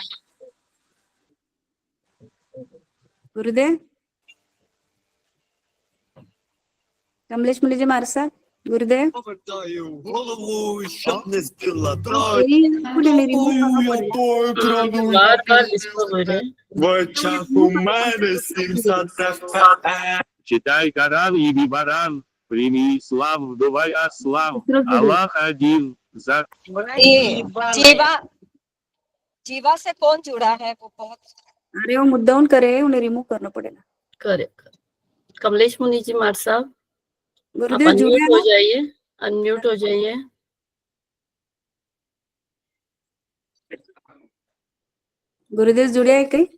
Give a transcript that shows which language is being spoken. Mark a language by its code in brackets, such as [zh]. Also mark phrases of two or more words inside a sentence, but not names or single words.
[hi] गुरुदेव, कमलेश मुनि जी महाराज साहब, गुरुदेव। बार बार डिस्टर्ब हो रहे हैं। [ru] Читай Коран и Бибаран, прими славу, давай славу. Аллах один. За... [hi] ये जीवा से कौन जुड़ा है वो बहुत अरे वो मुद्दाउन करे, उन्हें रिमूव करना पड़ेगा। करेक्ट। कमलेश मुनि जी महाराज साहब, आप गुरुदेव जुड़े अनम्यूट हो ना? जाइए, अनम्यूट हो जाइए। गुरुदेव जुड़े है कहीं?